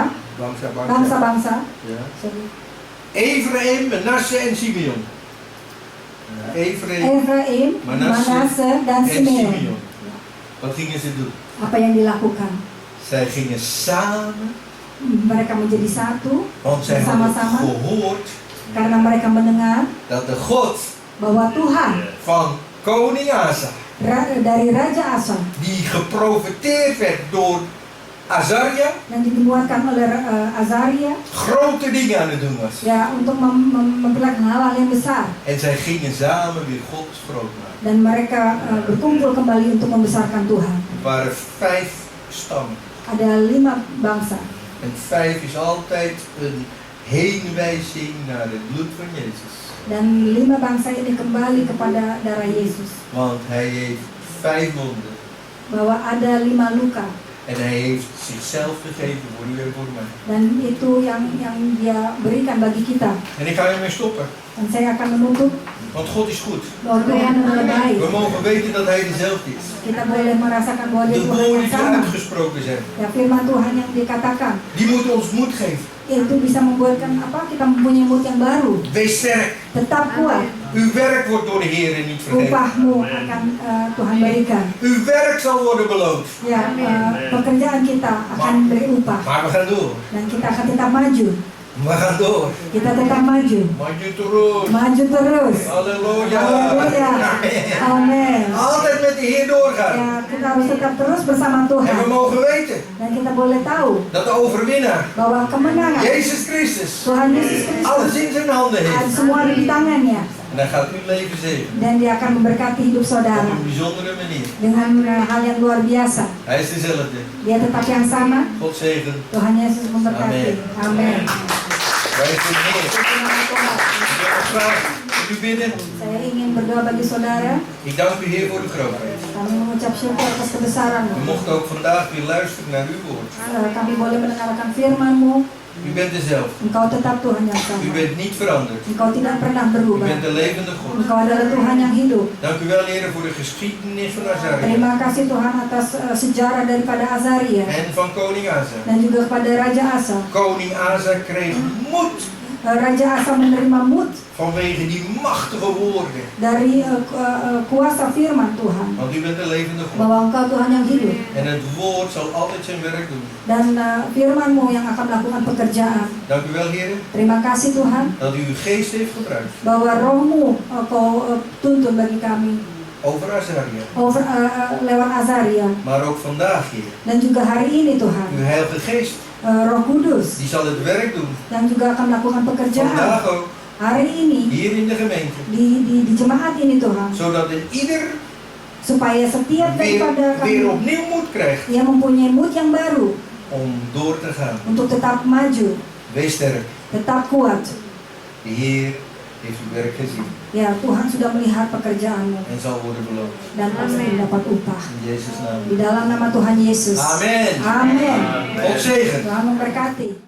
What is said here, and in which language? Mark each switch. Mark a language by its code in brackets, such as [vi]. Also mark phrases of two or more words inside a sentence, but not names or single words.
[id] Bangsa-bangsa. bangsa-bangsa. [nl] Ja. Sorry. Ephraim, Manasse en Simeon. Ephraim [id] Efraim, [nl] Manasse [id] Manase dan [nl] en [id] Simeon. [nl] Simeon. Wat gingen ze doen? [id] Apa yang dilakukan? [nl] Zij gingen samen, [id] Mereka menjadi satu [nl] want zij hadden [id] bersama-sama [nl] gehoord [id] karena mereka mendengar [nl] dat de God [id] bahwa Tuhan [nl] van koning Asa, [id] dari Raja Asa [nl] die geprofeteerd werd door Azaria, [id] yang dinubuatkan oleh Azaria [nl] grote dingen aan het doen was. [id] ya untuk memperlihatkan hal-hal yang besar, [nl] En zij gingen samen weer God groot maken. [id] dan mereka berkumpul kembali untuk membesarkan Tuhan. [nl] Het waren 5 stammen. [id] Ada 5 bangsa. [nl] En 5 is altijd een heenwijzing naar het bloed van Jezus. [id] Dan 5 bangsa ini kembali kepada darah Yesus. [nl] Want hij heeft 5 wonden. [id] Bahwa ada 5 luka. [nl] En hij heeft zichzelf gegeven voor u en voor mij. [id] Dan itu yang dia berikan bagi kita. [nl] En ik ga hiermee stoppen. [id] Dan saya akan menutup [nl] Want God is goed. [id] bahwa Tuhan adalah baik. [nl] We mogen weten dat hij dezelfde is. [id] Kita boleh merasakan bahwa dia [nl] De [id] Tuhan [nl] woorden [id] yang [nl] die [id] sama. [nl] uitgesproken zijn, [id] Ya, firman Tuhan yang dikatakan [nl] die moeten ons moed geven. [id] itu bisa membuatkan kita mempunyai mood yang baru. [nl] Wees sterk. [id] Tetap kuat. [nl] Uw werk wordt door de Heer niet vergeten. [id] Upahmu akan Tuhan berikan. [nl] Uw werk zal worden beloond. [id] Ya, pekerjaan kita akan beri upah. [nl] Maar we gaan door. [id] Dan kita akan tetap maju. [nl] We gaan door. [id] Kita tetap maju. Maju terus. Maju terus. [nl] Halleluja. [id] Haleluya. Amin. [nl] Altijd met de Heer doorgaan. [id] Ya, kita harus tetap terus bersama [nl] En we [id] Tuhan. [nl] mogen weten [id] Dan kita boleh tahu [nl] dat de overwinnaar, [id] bahwa kemenangan [nl] Jezus Christus, [id] Tuhan Yesus [nl] alles [id] Kristus [nl] in zijn handen [id] ada [nl] heeft. [id] semua di tangannya. [nl] En hij gaat uw leven zegenen. [id] Dan dia akan memberkati hidup [nl] Op [id] saudara [nl] een bijzondere manier. [id] dengan hal yang luar biasa. [nl] Hij is dezelfde. [id] Dia tetap yang sama. [nl] God zegen. [id] Tuhan Yesus memberkati. Amin. [nl] Wij zijn Heer. Ik wil nog graag voor u bidden. [id] Saya ingin berdoa bagi saudara. [nl] Ik dank u Heer voor uw grootheid. [id] Kami mengucap syukur atas kebesaran-Mu. [nl] We mochten ook vandaag weer luisteren naar uw woord. [id] Kami boleh mendengarkan firman-Mu. [nl] U bent dezelfde. [id] Engkau tetap Tuhan yang [nl] U [id] sama. [nl] bent niet veranderd. [id] Engkau tidak pernah [nl] U [id] berubah. [nl] bent de levende God. [id] Engkau adalah Tuhan yang hidup. [nl] Dank u wel Heer voor de geschiedenis van Azaria. [id] Terima kasih Tuhan atas sejarah daripada Azaria [nl] En van koning Asa. [id] dan juga kepada Raja Asa. [nl] Koning Asa kreeg moed [id] Raja Asa menerima moed [nl] vanwege die machtige woorden. [id] dari kuasa firman Tuhan [nl] Want u bent de levende God. [id] bahwa Engkau Tuhan yang hidup [nl] En het woord zal altijd zijn werk doen. [id] dan firman-Mu yang akan melakukan pekerjaan. [nl] Dank u wel Heer [id] Terima kasih Tuhan [nl] dat u uw geest heeft gebruikt [id] bahwa Roh-Mu Kau tuntun bagi kami [nl] over Azaria. [id] lewat Azaria [nl] Maar ook vandaag Heer. [id] dan juga hari ini Tuhan [nl] Uw heilige geest, [id] Roh Kudus [nl] die zal het werk doen. [id] yang juga akan melakukan pekerjaan [nl] Vandaag ook. [id] hari ini [nl] Hier in de gemeente. [id] di jemaat ini Tuhan, [nl] Zodat een ieder [id] supaya setiap daripada [nl] weer [id] kami [nl] opnieuw moed krijgt [id] yang mempunyai mood yang baru [nl] om door te gaan. [id] untuk tetap maju, [nl] Wees sterk. [id] tetap kuat. [nl] De Heer heeft uw werk gezien [id] Ya, Tuhan sudah melihat pekerjaanmu [nl] en zal worden beloond. [id] dan pasti mendapat upah. [nl] In Jezus' naam. [id] Di dalam nama Tuhan Yesus. [nl] Amen. [id] Amin. [nl] God zegen. [id] Tuhan memberkati.